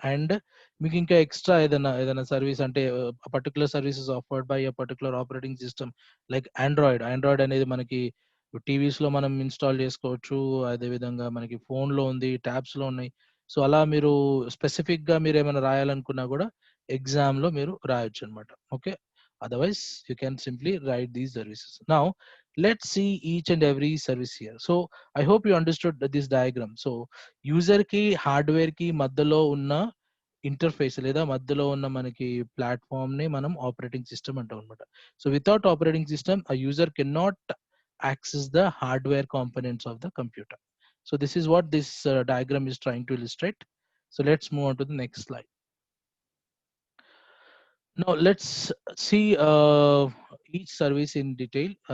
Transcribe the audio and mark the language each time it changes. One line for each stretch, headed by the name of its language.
Telugu: And మీకు ఇంకా extra ఏదైనా సర్వీస్ అంటే
English: particular services offered by particular operating system like Android
Telugu: అనేది మనకి టీవీస్ లో మనం ఇన్స్టాల్ చేసుకోవచ్చు, అదే విధంగా మనకి ఫోన్ లో ఉంది, ట్యాబ్స్ లో ఉన్నాయి. సో అలా మీరు స్పెసిఫిక్ గా మీరు ఏమైనా రాయాలనుకున్నా కూడా ఎగ్జామ్ లో మీరు రాయొచ్చు అనమాట.
English: Okay, otherwise you can simply write these services. Now let's see each and every service here. So I hope you understood this diagram.
Telugu: So user కి హార్డ్వేర్ కి మధ్యలో ఉన్న ఇంటర్ఫేస్ లేదా మధ్యలో ఉన్న మనకి ప్లాట్ఫామ్ ని మనం ఆపరేటింగ్ సిస్టమ్ అంటాం అనమాట.
English: So without operating system a user cannot access the hardware components of the computer. So this is what this diagram is trying to illustrate. So let's move on to the next slide. Now let's see each service in detail.